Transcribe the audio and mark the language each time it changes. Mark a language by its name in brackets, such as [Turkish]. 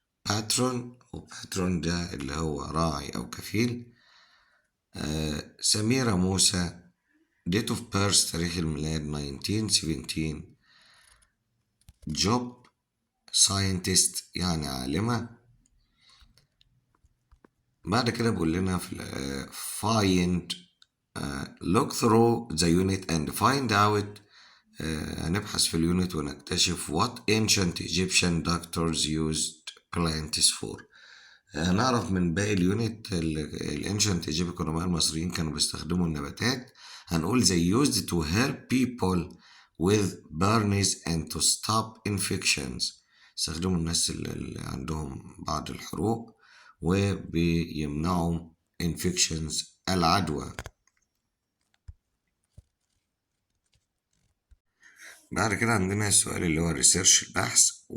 [Arabic] باترون، وباترون ده اللي هو راعي أو كفيل. سميرة موسى. [English] date of birth [Arabic] تاريخ الميلاد [English] 1917. job scientist [Arabic] يعني عالمة. بعد كده بقول لنا في [English] find look through the unit and find out. [Arabic] هنبحث في اليونت ونكتشف [English] what ancient Egyptian doctors used plants for. [Arabic] هنعرف من باقي اليونت الانشنت ايجيبت القدماء المصريين كانوا بيستخدموا النباتات. هنقول [English] they used to help people with burns and to stop infections. [Arabic] استخدموا الناس اللي عندهم بعض الحروق وبيمنعوا infections العدوى. بعد كده عندنا السؤال اللي هو research البحث.